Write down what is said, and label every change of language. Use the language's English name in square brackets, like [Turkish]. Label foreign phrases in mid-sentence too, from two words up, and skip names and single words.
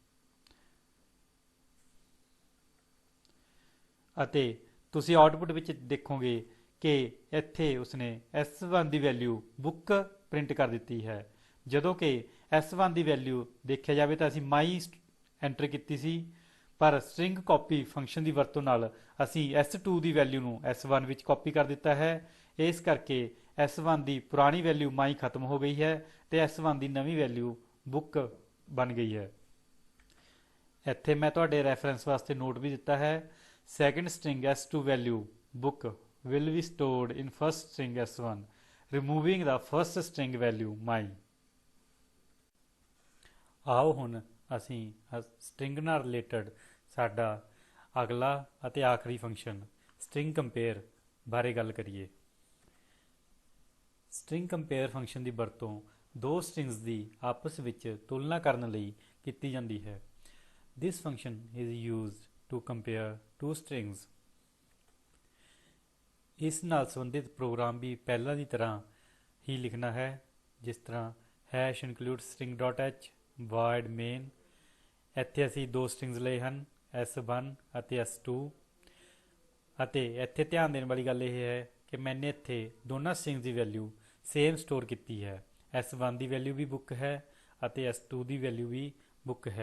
[Punjabi] ਅਤੇ ਤੁਸੀਂ ਆਉਟਪੁੱਟ ਵਿੱਚ ਦੇਖੋਗੇ ਕਿ ਇੱਥੇ ਉਸਨੇ S1 ਦੀ [English] value book print [Punjabi] ਕਰ ਦਿੱਤੀ ਹੈ, ਜਦੋਂ ਕਿ S1 ਦੀ ਵੈਲਿਊ ਦੇਖਿਆ ਜਾਵੇ ਤਾਂ ਅਸੀਂ [English] my enter [Punjabi] ਕੀਤੀ ਸੀ, ਪਰ [English] string copy function [Punjabi] ਦੀ ਵਰਤੋਂ ਨਾਲ ਅਸੀਂ S2 ਦੀ ਵੈਲਿਊ ਨੂੰ S1 ਵਿੱਚ ਕਾਪੀ ਕਰ ਦਿੱਤਾ ਹੈ। ਇਸ ਕਰਕੇ S1 ਦੀ ਪੁਰਾਣੀ [English] value my [Punjabi] ਖਤਮ ਹੋ ਗਈ ਹੈ ਤੇ S1 ਦੀ ਨਵੀਂ [English] value book [Punjabi] ਬਣ ਗਈ ਹੈ। ਇੱਥੇ ਮੈਂ ਤੁਹਾਡੇ ਰੈਫਰੈਂਸ ਵਾਸਤੇ ਨੋਟ ਵੀ ਦਿੱਤਾ ਹੈ, [English] second string S2 value book will be stored in first string S1 removing the first string value my। [Punjabi] ਆਓ ਹੁਣ ਅਸੀਂ ਸਟ੍ਰਿੰਗ ਨਾਲ ਰਿਲੇਟਡ ਸਾਡਾ ਅਗਲਾ ਅਤੇ ਆਖਰੀ [English] function string compare [Punjabi] ਬਾਰੇ ਗੱਲ ਕਰੀਏ। [English] string compare function [Punjabi] ਦੀ ਵਰਤੋਂ ਦੋ ਸਟ੍ਰਿੰਗਸ ਦੀ ਆਪਸ ਵਿੱਚ ਤੁਲਨਾ ਕਰਨ ਲਈ ਕੀਤੀ ਜਾਂਦੀ ਹੈ। [English] This function is used to compare two strings। [Punjabi] ਇਸ ਨਾਲ ਸੰਬੰਧਿਤ ਪ੍ਰੋਗਰਾਮ ਵੀ ਪਹਿਲਾਂ ਦੀ ਤਰ੍ਹਾਂ ਹੀ ਲਿਖਣਾ ਹੈ, ਜਿਸ ਤਰ੍ਹਾਂ [English] #include string.h void main। [Punjabi] ਇੱਥੇ ਅਸੀਂ ਦੋ ਸਟ੍ਰਿੰਗਸ ਲਏ ਹਨ S1 ਅਤੇ S2 ਅਤੇ ਇੱਥੇ ਧਿਆਨ ਦੇਣ ਵਾਲੀ ਗੱਲ ਇਹ ਹੈ ਕਿ ਮੈंने ਇੱਥੇ ਦੋਨਾਂ ਸਟ੍ਰਿੰਗਸ ਦੀ [English] value same store [Punjabi] ਕੀਤੀ ਹੈ। S1 ਦੀ ਵੈਲਿਊ ਵੀ ਬੁੱਕ ਹੈ ਅਤੇ S2 ਦੀ ਵੈਲਿਊ ਵੀ ਬੁੱਕ ਹੈ।